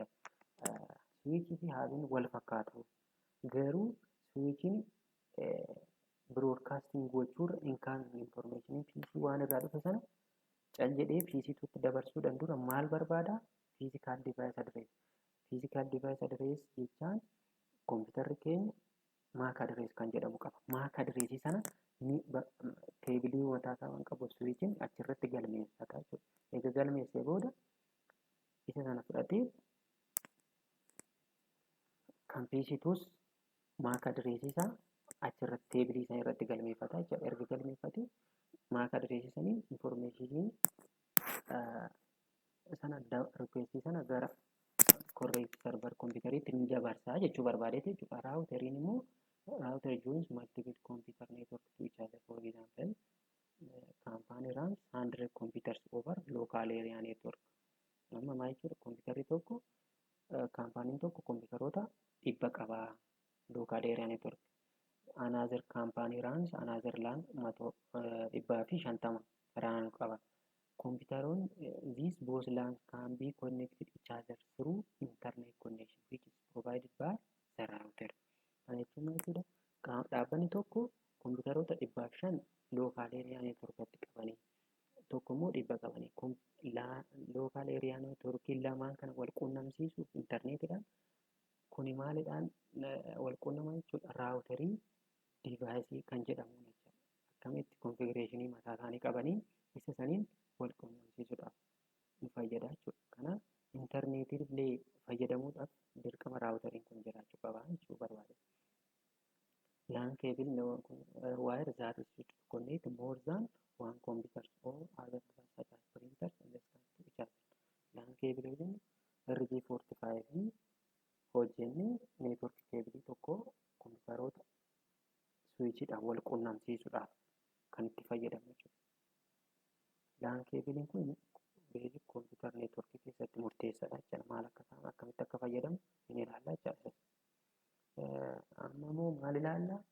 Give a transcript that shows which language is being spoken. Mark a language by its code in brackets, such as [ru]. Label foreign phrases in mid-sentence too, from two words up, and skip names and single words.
[om] Switch fi haabiin wal fakkaatu. Garuu switchiin broadcasting gochuurra incoming information PC1 irraa dhufe sana cal jedhee PC2 tti dabarsuudhaan dura maal barbaada? [en] Physical device address. Physical device address [om] jechaan computerri keenya [en] MAC address [om] kan jedhamu qaba. [en] MAC address [om] sana keebilii mataa isaa waan qabu switchiin achirratti galmeeffata jechuudha. Egaa galmeessee booda isa sana fudhatee kan PC2s [en] MAC address [om] isaa achirratti keebilii isaa irratti galmeeffata jechuudha. Erga galmeeffatee [en] MAC address [om] sanii information sana request sana gara [en] correct server [om] computeritti ni dabarsaa jechuu barbaadeeti jechuudha. Routeriin immoo [en] router joins multiple computer network to each other. For example, company runs 100 computers over local area network. [om] Amma maal jechuudha? Computerri tokko kaampaaniin tokko computeroota 100 qaba [en] local area network. Another company runs another LAN 150 run qaba. Computeroon these both LANs can be connected each other through internet connection which is provided by the router. [om] Kana jechuun maal jechuudha? Dhaabbanni tokko computeroota 105 [en] local area networkatti [om] qabanii tokko immoo 100 qabanii [en] local area networkii [om] lamaan kana wal quunnamsiisuuf internetiidhaan kuni maalidhaan wal quunnaman jechuudha? Routerii device kan jedhamu jechuudha. Akkamitti configurationii mataa isaanii qabanii isa saniin wal quunnamsiisuudhaaf nu fayyada jechuudha. Kanaaf internetillee fayyadamuudhaaf dirqama raawuteriin kun jiraachuu qaba jechuu barbaada. [en] LAN cable wire that is used to connect more than one computer or other devices such as printers and scanners to each other. LAN cable [om] within RJ45 hojjenne [en] network cable [om] tokko kompiitaroota switchidhaan wal quunnamsiisuudhaaf kan itti fayyadamu jechuudha. [en] LAN cable [om] kun [en] basic computer network [om] keessatti murteessaadha jechuudha. Maal akkamitti akka fayyadamu ni ilaalla jechuudha. Amma immoo maal ilaalla?